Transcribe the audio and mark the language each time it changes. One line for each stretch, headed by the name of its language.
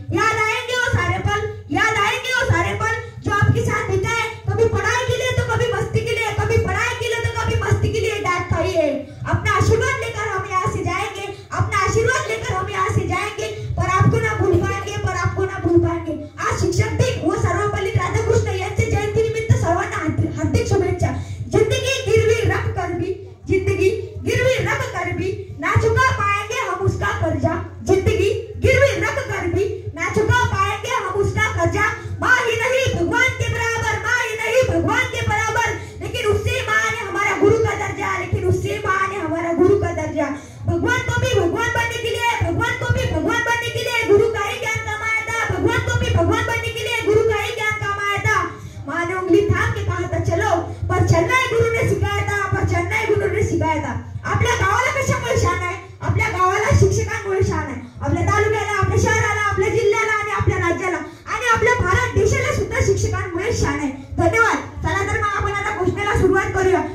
Hindi: याद आएंगे वो सारे पल, याद आएंगे वो सारे पल जो आपके साथ बिताए, कभी पढ़ाई के लिए तो कभी मस्ती के लिए, कभी पढ़ाई के लिए तो कभी मस्ती के लिए डांट खाई है। अपना आशीर्वाद लेकर हम यहाँ से जाएंगे, अपना आशीर्वाद लेकर हम यहाँ से जाएंगे, पर आपको ना भूल पाएंगे, पर आपको ना भूल पाएंगे।
Marathi: आज शिक्षक दिन व सर्वपल्ली राधाकृष्ण यांचे जयंती निमित्त सर्वांना हार्दिक शुभेच्छा।
Hindi: जिंदगी गिरवी रख कर भी, जिंदगी गिरवी रख कर भी ना चुका पाएंगे हम उसका कर्जा। जिंदगी गिरवी रख कर भी ना चुका पाएंगे हम उसका कर्जा। माँ ही नहीं भगवान के बराबर, माँ ही नहीं भगवान के बराबर, लेकिन उससे माँ ने हमारा गुरु का दर्जा, लेकिन उससे माँ ने हमारा गुरु का दर्जा। भगवान को भी भगवान बनने के लिए, भगवान को भी भगवान बनने के लिए गुरु का ही ज्ञान कमाया था। भगवान को भी भगवान बनने के लिए गुरु का ही ज्ञान कमाया था। माँ ने उंगली थाम के कहा था चलो, पर चलना ही गुरु ने सिखाया था, पर चलना ही गुरु ने सिखाया था।
Marathi: आपल्या गावाला कशामुळे शान आहे? आपल्या गावाला शिक्षकांमुळे शान आहे। आपल्या तालुक्याला, आपल्या शहराला, आपल्या जिल्ह्याला आणि आपल्या राज्याला आणि आपल्या भारत देशाला सुद्धा शिक्षकांमुळे शान आहे। धन्यवाद। चला तर मग आपण आता घोषणेला सुरुवात करूया।